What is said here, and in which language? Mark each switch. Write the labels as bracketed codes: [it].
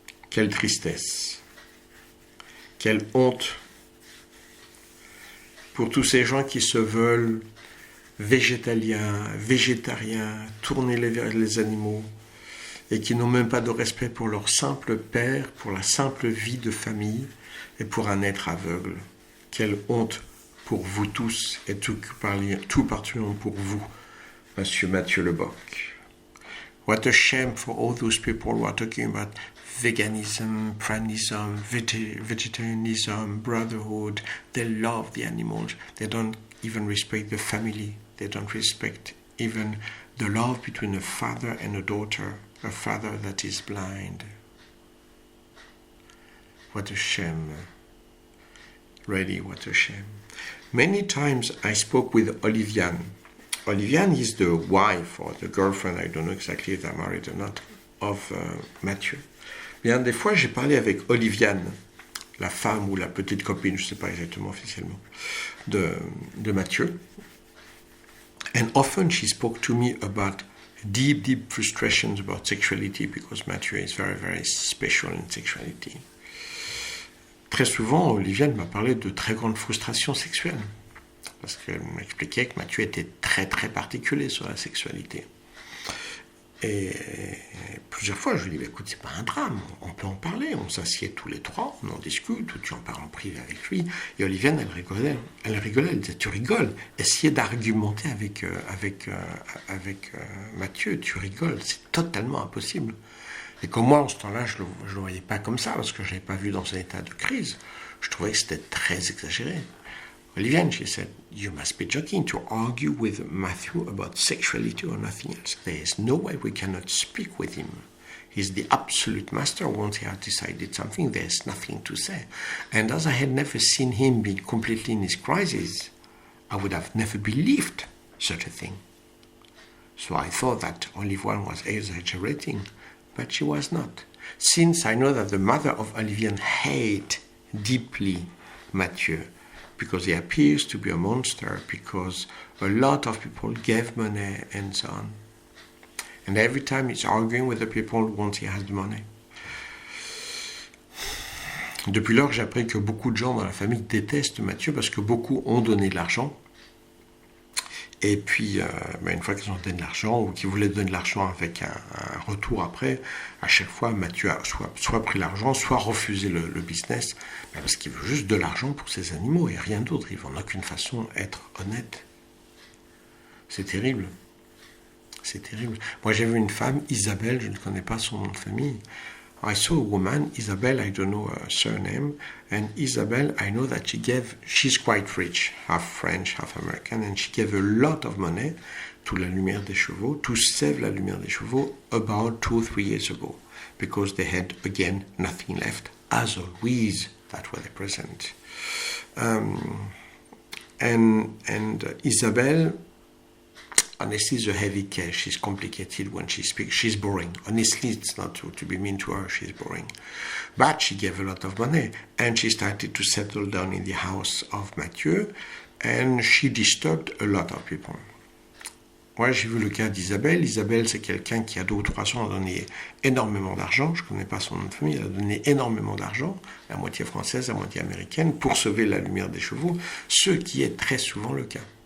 [fr] Quelle tristesse. Quelle honte pour tous ces gens qui se veulent végétaliens, végétariens, tournés vers les animaux et qui n'ont même pas de respect pour leur simple père, pour la simple vie de famille et pour un être aveugle. Quelle honte pour vous tous et tout particulièrement pour vous, Monsieur Mathieu Leboc. [en] What a shame for all those people who are talking about veganism, pranism, vegetarianism, brotherhood. They love the animals. They don't even respect the family. They don't respect even the love between a father and a daughter, a father that is blind. What a shame. Really, what a shame. Many times I spoke with Oliviane. Oliviane is the wife or the girlfriend, I don't know exactly if they're married or not, of Mathieu. [fr] Bien, des fois, j'ai parlé avec Oliviane, la femme ou la petite copine, je ne sais pas exactement officiellement, de Mathieu. [en] And often she spoke to me about deep, deep frustrations about sexuality because Mathieu is very, very special in sexuality. [fr] Très souvent, Oliviane m'a parlé de très grandes frustrations sexuelles. Parce qu'elle m'expliquait que Mathieu était très très particulier sur la sexualité. Et plusieurs fois, je lui dis, écoute, c'est pas un drame, on peut en parler, on s'assied tous les trois, on en discute, ou tu en parles en privé avec lui. Et Oliviane, elle rigolait, elle disait, tu rigoles, essayez d'argumenter avec Mathieu, tu rigoles, c'est totalement impossible. Et comme moi, en ce temps-là, je le voyais pas comme ça, parce que je l'avais pas vu dans un état de crise. Je trouvais que c'était très exagéré. [en] Oliviane, she said, you must be joking to argue with Matthew about sexuality or nothing else. There is no way we cannot speak with him. He's the absolute master. Once he has decided something, there's nothing to say. And as I had never seen him be completely in his crisis, I would have never believed such a thing. So I thought that Oliviane was exaggerating, but she was not. Since I know that the mother of Oliviane hated deeply Mathieu, because he appears to be a monster, because a lot of people gave money and so on. And every time he's arguing with the people once he has the money. [fr] Depuis lors, j'ai appris que beaucoup de gens dans la famille détestent Mathieu parce que beaucoup ont donné de l'argent. Et puis, une fois qu'ils ont donné de l'argent ou qu'ils voulaient donner de l'argent avec un retour après, à chaque fois, Mathieu a soit pris l'argent, soit refusé le business, parce qu'il veut juste de l'argent pour ses animaux et rien d'autre. Il ne veut en aucune façon être honnête. C'est terrible. C'est terrible. Moi, j'ai vu une femme, Isabelle, je ne connais pas son nom de famille. [en] I saw a woman, Isabelle, I don't know her surname, and Isabelle, I know that she's quite rich, half French, half American, and she gave a lot of money to La Lumière des Chevaux, to save La Lumière des Chevaux about 2 or 3 years ago, because they had, again, nothing left, as always, that were the present. And Isabelle, honestly, is a heavy case. She's complicated when she speaks. She's boring. Honestly, it's not to be mean to her. She's boring. But she gave a lot of money. And she started to settle down in the house of Mathieu. And she disturbed a lot of people. [fr] Moi, j'ai vu le cas d'Isabelle. Isabelle, c'est quelqu'un qui, a 2 ou 3 ans, a donné énormément d'argent. Je ne connais pas son nom de famille. Elle a donné énormément d'argent, à moitié française, à moitié américaine, pour sauver La Lumière des Chevaux, ce qui est très souvent le cas.